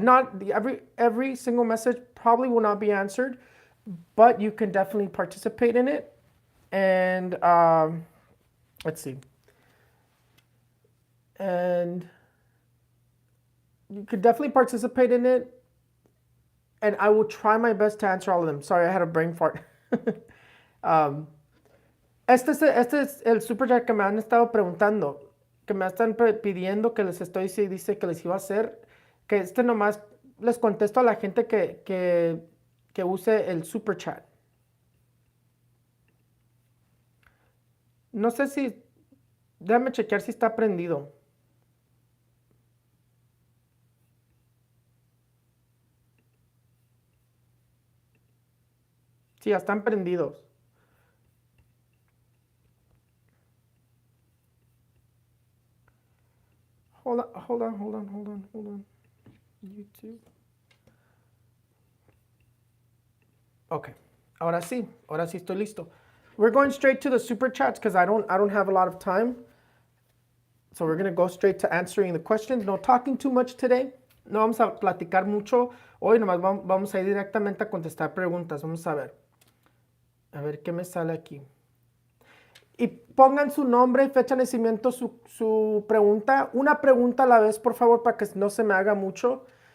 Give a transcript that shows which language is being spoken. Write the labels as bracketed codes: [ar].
[en] Not every single message probably will not be answered, but you can definitely participate in it. And let's see. And you could definitely participate in it, and I will try my best to answer all of them. Sorry, I had a brain fart. [es] Este es el super chat que me han estado preguntando, que me están pidiendo, que les estoy dice que les iba a hacer, que nomás les contesto a la gente que use el super chat. No sé si, déjame chequear si está prendido. Sí, ya están prendidos. [en] Hold on. YouTube. [es] Okay. Ahora sí estoy listo. [en] We're going straight to the super chats because I don't have a lot of time. So we're going to go straight to answering the questions. No talking too much today. [es] No vamos a platicar mucho. Hoy nomás vamos a ir directamente a contestar preguntas. Vamos a ver. A ver qué me sale aquí. Y pongan su nombre y fecha de nacimiento, su pregunta. Una pregunta a la vez, por favor, para que no se me haga mucho.